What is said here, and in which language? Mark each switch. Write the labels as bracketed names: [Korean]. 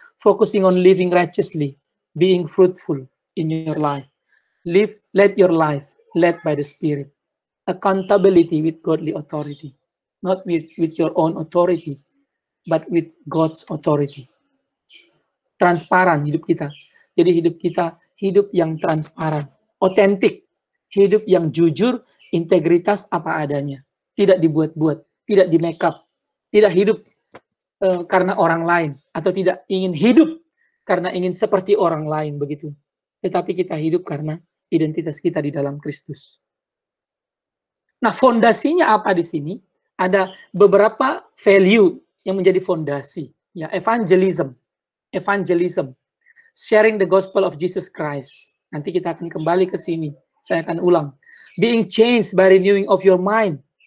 [English] Focusing on living righteously. Being fruitful in your life. Let your life led by the Spirit. Accountability with godly authority. Not with your own authority, but with God's authority. [Indonesian] Transparan hidup kita. Jadi hidup kita hidup yang transparan, otentik, hidup yang jujur, integritas apa adanya, tidak dibuat-buat, tidak di make up, tidak hidup karena orang lain, atau tidak ingin hidup karena ingin seperti orang lain begitu. Tetapi kita hidup karena identitas kita di dalam Kristus. Nah, fondasinya apa di sini? Ada beberapa value yang menjadi fondasi. [English] Ya, evangelism, sharing the gospel of Jesus Christ. [Indonesian] Nanti kita akan kembali ke sini. Saya akan ulang. [English] Being changed by renewing of your mind.